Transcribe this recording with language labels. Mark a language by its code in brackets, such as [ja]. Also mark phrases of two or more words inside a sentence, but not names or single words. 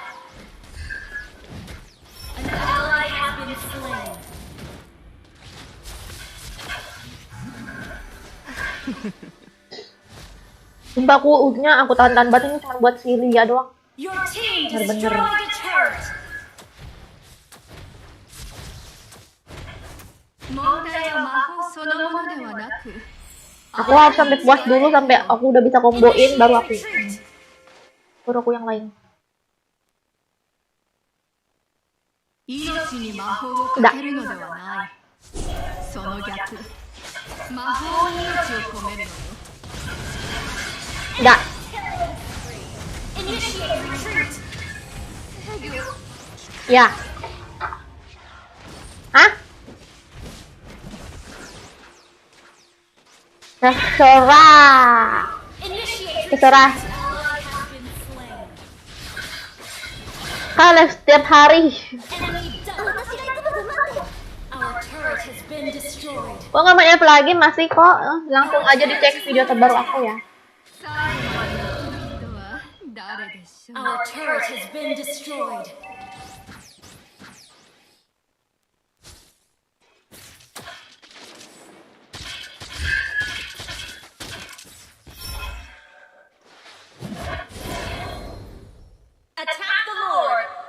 [en] An ally has been slain. [id] Sumpah aku tahan-tahan banget ini cuma buat si Lia doang. [en] Your team [id] Bener-bener. [en] destroyed a turret. [ja] 問題は魔法そのものではなく [id] Aku harus sampai puas dulu sampai aku udah bisa komboin baru aku yang lain. [ja] 命に魔法をかけるのではないその逆魔法に命を込めるのよ [id] Enggak. [en] Initiate retreat. [id] Ya. Hah? Terserah. [en] Initiate [id] Terserah. [en] retreat. Ally has been slain. [id] Kalian setiap hari. [en] Enemy double kill. Our turret has been destroyed. [id] Kok nggak main apa lagi masih kok? Langsung aja dicek video terbaru aku ya. [ja] 最後まで残る人は誰でしょう [en] Our turret has been destroyed. Attack the Lord.